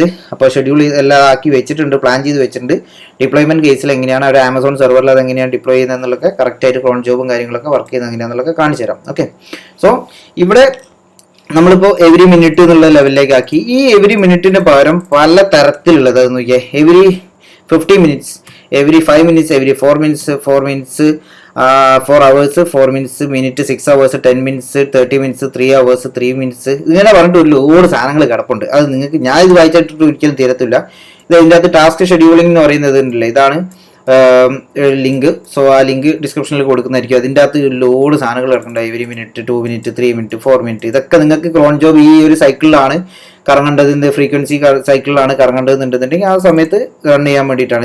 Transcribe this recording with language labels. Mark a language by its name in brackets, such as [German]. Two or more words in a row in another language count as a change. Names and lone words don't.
[Malayalam] അപ്പോൾ ഷെഡ്യൂൾ എല്ലാം ആക്കി വെച്ചിട്ടുണ്ട്, പ്ലാൻ ചെയ്ത് വെച്ചിട്ടുണ്ട്. ഡിപ്ലോയ്മെന്റ് കേസിൽ എങ്ങനെയാണ് ഒരു ആമസോൺ സെർവറിൽ അത് എങ്ങനെയാണ് ഡിപ്ലോയ് ചെയ്യുന്നത് എന്നുള്ളതൊക്കെ കറക്റ്റായിട്ട് ക്രോൺ ജോബും കാര്യങ്ങളൊക്കെ വർക്ക് ചെയ്യുന്നത് എങ്ങനെയാണെന്നുള്ളതൊക്കെ കാണിച്ചു തരാം. [English] okay, so [Malayalam] ഇവിടെ നമ്മളിപ്പോൾ [English] every minute [Malayalam] എന്നുള്ള ലെവലിലേക്ക് ആക്കി. ഈ എവരി മിനിറ്റിന് പകരം പല തരത്തിലുള്ളത് അത് നോക്കിയാൽ [English] every 50 minutes, every 5 minutes, every 4 minutes, 4 minutes, 4 hours, 4 minutes, minute 6 hours, 10 minutes, 30 minutes, 3 hours, 3 minutes, [Malayalam] ഇങ്ങനെ പറഞ്ഞിട്ട് ഒരു ലോഡ് സാധനങ്ങൾ കിടപ്പുണ്ട്. അത് നിങ്ങൾക്ക് ഞാൻ ഇത് വായിച്ചിട്ട് ഒരിക്കലും തീരത്തില്ല. ഇത് അതിൻ്റെ അകത്ത് [English] task scheduling [Malayalam] എന്ന് പറയുന്നത് ഉണ്ടല്ലേ, ഇതാണ് ലിങ്ക്. സോ ആ ലിങ്ക് ഡിസ്ക്രിപ്ഷനിൽ കൊടുക്കുന്നതായിരിക്കും. അതിൻ്റെ അകത്ത് ലോഡ് സാധനങ്ങൾ കിടക്കുന്നുണ്ട്. [English] every minute, 2 minutes, 3 minutes, 4 minutes, [Malayalam] ഇതൊക്കെ നിങ്ങൾക്ക് [English] cron job [Malayalam] ഈ ഒരു സൈക്കിളിലാണ് കറങ്ങേണ്ടതിൻ്റെ, ഫ്രീക്വൻസി സൈക്കിളിലാണ് കറങ്ങേണ്ടതെന്നുണ്ടെങ്കിൽ ആ സമയത്ത് റൺ ചെയ്യാൻ വേണ്ടിയിട്ടാണ്.